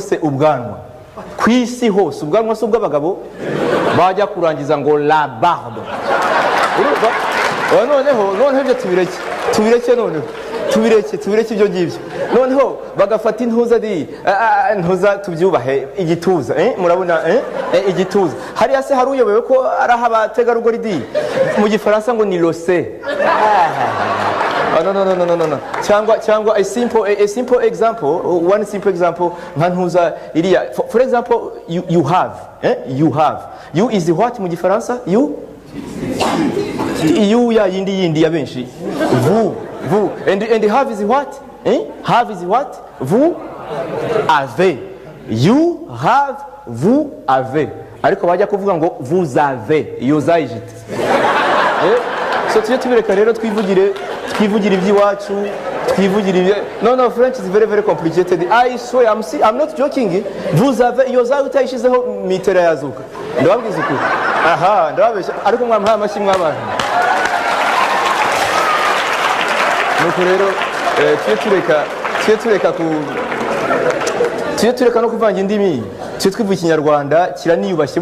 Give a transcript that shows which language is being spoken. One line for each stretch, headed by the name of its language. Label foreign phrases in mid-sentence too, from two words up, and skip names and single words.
Kinyarwanda: se ubwanwa kwisi hose ubwanwa se ubw'abagabo bajya kurangiza ngo
French: la barbe
Kinyarwanda: urumva noneho ibyo tubireke noneho tubireke ibyo ngibyo noneho bagafata intuza tubyubahe igituza murabona igituza hariya se hari uyobewe ko ari abategarugori di mu gifaransa ngo ni lose.
English: No. cyangwa a simple example, one simple example
Kinyarwanda: nka ntuza iriya,
English: for example you have you is what
Kinyarwanda: mu gifaransa?
English: You
Kinyarwanda: ya yindi ya benshi
English: vous and have is what? Have is what?
French: Vous avez.
English: You have,
French: vous avez.
Kinyarwanda: Ariko bajya kuvuga ngo
French: vous avez.
Kinyarwanda: Iyo zayijite. So tujye tubireka rero twivugire iby'iwacu, No,
English: French is very, very complicated. I swear, I'm not joking.
French: Vous avez,
Kinyarwanda: iyo zawe utayishizeho mitera yazuka. Ndababwiza ukuri. Ndababeshya. Ariko mwampaye amashyi mw'abantu. Nuko rero tujye tureka no kuvanga indimi, tujye twivuga Ikinyarwanda kiraniyubashye.